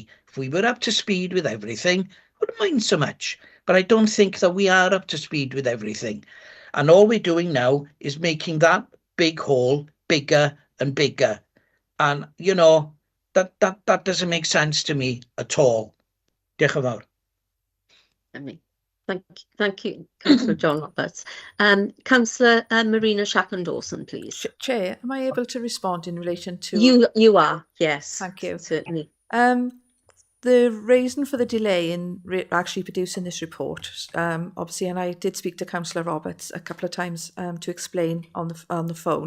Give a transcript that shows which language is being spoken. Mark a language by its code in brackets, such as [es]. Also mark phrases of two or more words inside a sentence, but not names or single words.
[en] If we were up to speed with everything, I wouldn't mind so much. But I don't think that we are up to speed with everything. And all we're doing now is making that big hole bigger and bigger. And, you know, that doesn't make sense to me at all. [cy] Diolch yn fawr. [en] Thank you, Councillor John Roberts. Councillor Marina Shackland-Dawson, please. Chair, am I able to respond in relation to... You are, yes. Thank you. Certainly. The reason for the delay in actually producing this report, obviously, and I did speak to Councillor Roberts a couple of times to explain on the phone.